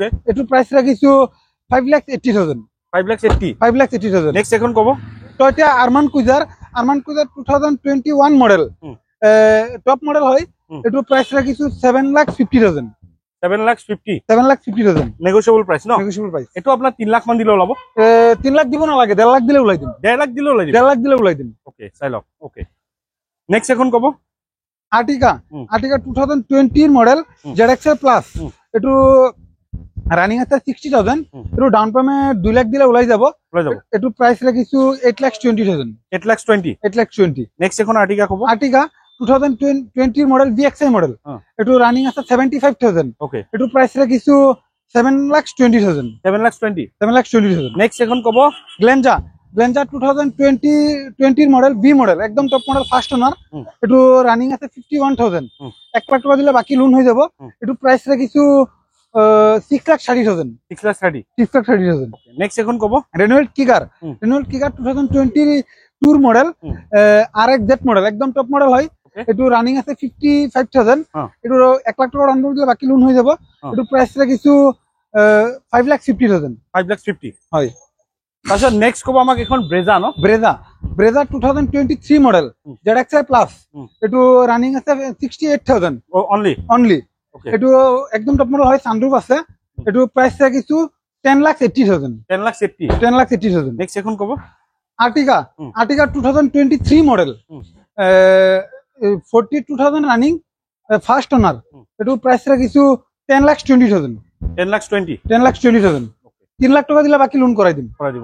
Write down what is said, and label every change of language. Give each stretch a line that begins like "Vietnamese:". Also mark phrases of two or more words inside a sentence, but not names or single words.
Assamese: এটো প্রাইস রাখিছো 5,80,000 5,80,000 নেক্সট এখন কব টয়োটা আরমান কুইজার 2021 মডেল
English: top model
Assamese: হয় এটো প্রাইস রাখিছো 7,50,000 7,50,000
English: negotiable price ন negotiable price
Assamese: এটো আপনার 3 লাখ মান দিলে ওলাব 3 লাখ দিব না লাগে 1.5 লাখ দিলে ওলাই দিম 1.5 লাখ দিলে ওলাই দিম 1.5 লাখ দিলে ওলাই দিম ওকে চাই লওক ওকে নেক্সট এখন কব আর্টিকা 2020 মডেল ZXi প্লাস এটো রানিং আছে 60,000 এটো
English: down payment
Assamese: 2 লাখ দিলে ওলাই যাব এটো প্রাইস রাখিছো 8,20,000 8,20,000 নেক্সট এখন আর্টিকা কব আর্টিকা 2020 মডেল BXi মডেল এটো রানিং আছে 75,000 ওকে এটো প্রাইস রাখিছো 7,20,000 7,20,000 নেক্সট এখন কব গ্লেঞ্জা 2020 মডেল B মডেল একদম
English: top model first owner
Assamese: এটো রানিং আছে 51,000 1 লাখ টাকা দিলে বাকি লোন হৈ যাব এটো প্রাইস রাখিছো 6,30,000 নেক্সট এখন কব রেনোল্ড কিগার 2022 মডেল RXZ মডেল একদম
English: top model
Assamese: হয় এটো রানিং আছে 55,000 এটো 1 লাখ টাকা ডাউন দিলে বাকি লোন হৈ যাব এটো প্রাইস রাখিছো 5,50,000 হয় আচ্ছা নেক্সট কব আমাক এখন ব্রেজা ন ব্রেজা 2023 মডেল ZXi প্লাস এটো রানিং আছে 68,000 অনলি এটো একদম
English: top model
Assamese: হয় সানরুফ আছে এটো প্রাইস রাখিছো 10,80,000 নেক্সট এখন কব আর্টিকা 2023 মডেল 42,000 রানিং
English: first owner
Assamese: এটো প্রাইস রাখিছো 10,20,000 10,20,000 3 লাখ টাকা দিলে বাকি লোন করাই দিব